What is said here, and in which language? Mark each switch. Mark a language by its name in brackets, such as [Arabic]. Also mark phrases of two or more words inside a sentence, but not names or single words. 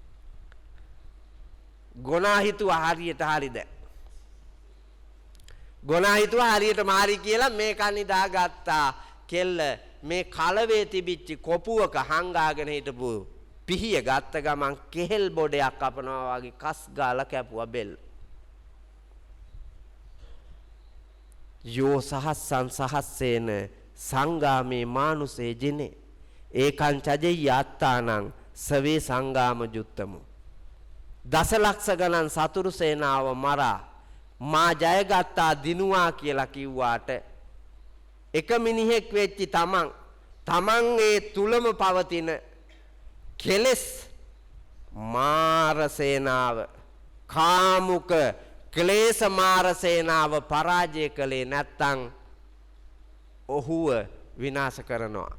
[Sinhala] ගොනා හිතුවා හරියට හරිද? ගොනා හිතුවා හරියට මාරි කියලා මේක නිදාගත්තා. කෙල්ල මේ කලවේ තිබිච්ච කොපුවක හංගාගෙන හිටපු පිහිය ගත්ත ගමන් කෙහෙල් බොඩයක් කපනවා වගේ කස් ගාලා කැපුවා බෙල්ල. [Pali] යෝ සහස්සං සහස්සේන සංගාමේ මානුසේ ජිනේ ඒකං චජේ යාත්තානං සවේ සංගාම ජුත්තමු. [Sinhala] දසලක්ෂ ගණන් සතුරු සේනාව මරා මා ජයගත්තා දිනුවා කියලා කිව්වාට එක මිනිහෙක් වෙච්චි තමන්ගේ තුලම පවතින කෙලෙස් මාර සේනාව කාමුක ක්ලේශ මාර සේනාව පරාජය කළේ නැත්තම් ඔහුව විනාශ කරනවා.